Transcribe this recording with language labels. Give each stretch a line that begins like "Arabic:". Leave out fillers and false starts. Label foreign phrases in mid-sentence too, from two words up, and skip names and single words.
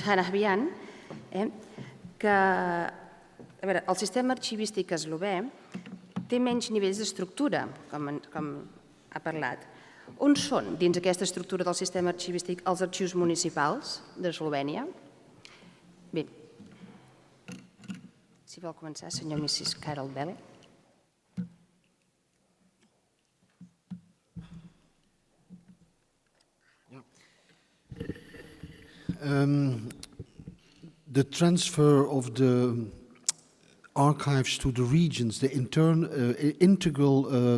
Catalan: Habjan, que el sistema arxivístic eslovè té menys nivells d'estructura, com ha parlat. On són, dins aquesta estructura del sistema arxivístic, els arxius municipals d'Eslovènia? Bé, si vol començar, senyor Mrs. Carol Velle.
English: The transfer of the archives to the regions, the integral